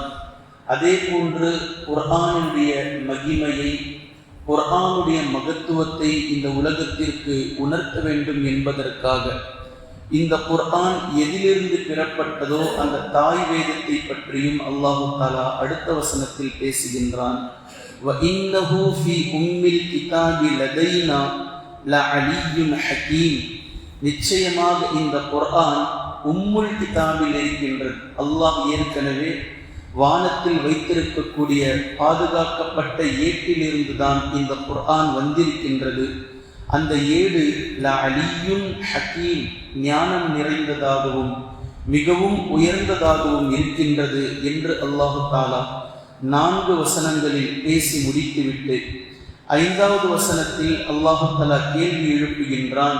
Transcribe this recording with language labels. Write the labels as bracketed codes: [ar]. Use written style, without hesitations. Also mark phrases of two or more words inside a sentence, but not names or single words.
[ta] அதே போன்று குர்ஆனுடைய மகிமையை, குர்ஆனுடைய மகத்துவத்தை இந்த உலகத்திற்கு உணர்த்த வேண்டும் என்பதற்காக இந்த குர்ஆன் எதிலிருந்து பெறப்பட்டதோ அந்த தாய் வேதத்தை பற்றியும் [ar] الله تعالى [ta] அடுத்த வசனத்தில் பேசுகின்றான். [ar] وَإِنَّهُ فِي أُمِّ الْكِتَابِ لَدَيْنَا لَعَلِيٌّ حَكِيمٌ. [ta] நிச்சயமாக இந்த குர்ஆன் உம்முல் கிதாபில் இருக்கின்றது. அல்லாஹ் ஏற்கனவே வானத்தில் வைத்திருக்கக்கூடிய பாதுகாக்கப்பட்ட ஏட்டிலிருந்து தான் இந்த குர்ஆன் வந்திருக்கின்றது. அந்த ஏடு [ar] لعلي حكيم, [ta] ஞானம் நிறைந்ததாகவும் மிகவும் உயர்ந்ததாகவும் இருக்கின்றது என்று [ar] الله تعالى [ta] 4 வசனங்களில் பேசி முடித்துவிட்டு 5வது வசனத்தில் [ar] الله تعالى [ta] கேள்வி எழுப்புகின்றான்.